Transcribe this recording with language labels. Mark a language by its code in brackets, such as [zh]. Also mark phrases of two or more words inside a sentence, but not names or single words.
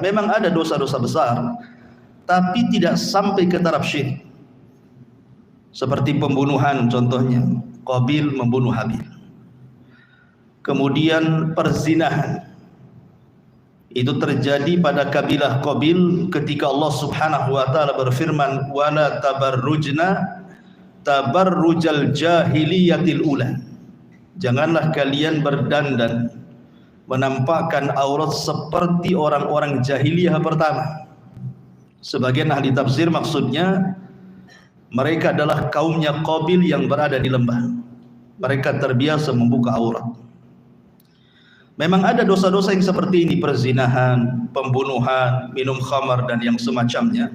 [id] Memang ada dosa-dosa besar, tapi tidak sampai ke taraf syirik. Seperti pembunuhan contohnya, Qabil membunuh Habil. Kemudian perzinahan, itu terjadi pada kabilah Qabil ketika Allah [ar] سبحانه وتعالى [id] berfirman, [ar] ولا تبرجن تبرج الجاهلية الأولى. [id] Janganlah kalian berdandan menampakkan aurat seperti orang-orang jahiliyah pertama. Sebagian ahli tafsir maksudnya mereka adalah kaumnya Qabil yang berada di lembah. Mereka terbiasa membuka aurat. Memang ada dosa-dosa yang seperti ini, perzinahan, pembunuhan, minum khamar dan yang semacamnya.